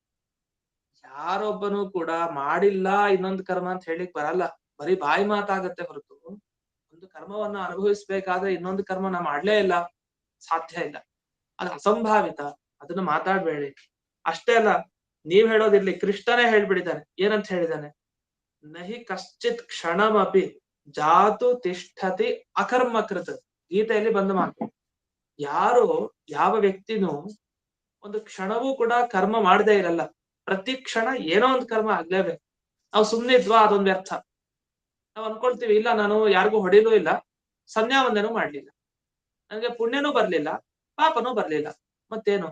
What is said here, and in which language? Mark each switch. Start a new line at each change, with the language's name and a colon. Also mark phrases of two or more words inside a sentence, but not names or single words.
Kannada: ಯಾರೊಬ್ಬನು ಕೂಡ ಮಾಡಿಲ್ಲ ಇನ್ನೊಂದು ಕರ್ಮ ಅಂತ ಹೇಳಿಕ್ ಬರಲ್ಲ, ಬರೀ ಬಾಯಿ ಮಾತಾಗತ್ತೆ ಹೊರತು ಒಂದು ಕರ್ಮವನ್ನ ಅನುಭವಿಸ್ಬೇಕಾದ್ರೆ ಇನ್ನೊಂದು ಕರ್ಮ ನಾ ಮಾಡ್ಲೇ ಇಲ್ಲ, ಸಾಧ್ಯ ಇಲ್ಲ, ಅದು ಅಸಂಭಾವಿತ, ಅದನ್ನ ಮಾತಾಡ್ಬೇಡಿ. ಅಷ್ಟೇ ಅಲ್ಲ, ನೀವ್ ಹೇಳೋದಿರ್ಲಿ, ಕೃಷ್ಣನೇ ಹೇಳ್ಬಿಡಿದ್ದಾನೆ. ಏನಂತ ಹೇಳಿದಾನೆ?
Sanskrit: ನಹಿ ಕಶ್ಚಿತ್ ಕ್ಷಣಮಪಿ ಜಾತು ತಿಷ್ಠತಿ ಅಕರ್ಮಕೃತ.
Kannada: ಗೀತೆಯಲ್ಲಿ ಬಂದ ಮಾತು. ಯಾರು ಯಾವ ವ್ಯಕ್ತಿನೂ ಒಂದು ಕ್ಷಣವೂ ಕೂಡ ಕರ್ಮ ಮಾಡದೇ ಇರಲ್ಲ. ಪ್ರತಿ ಕ್ಷಣ ಏನೋ ಒಂದು ಕರ್ಮ ಆಗ್ಲೇಬೇಕು. ನಾವು ಸುಮ್ನೆ ಇದ್ವಾ ಅದೊಂದು ವ್ಯರ್ಥ. ನಾವ್ ಅನ್ಕೊಳ್ತೀವಿ, ಇಲ್ಲ ನಾನು ಯಾರಿಗೂ ಹೊಡಿಲೂ ಇಲ್ಲ, ಸಂಧ್ಯಾ ವಂದನೂ ಮಾಡ್ಲಿಲ್ಲ, ನನಗೆ ಪುಣ್ಯನೂ ಬರ್ಲಿಲ್ಲ ಪಾಪನೂ ಬರ್ಲಿಲ್ಲ, ಮತ್ತೇನು?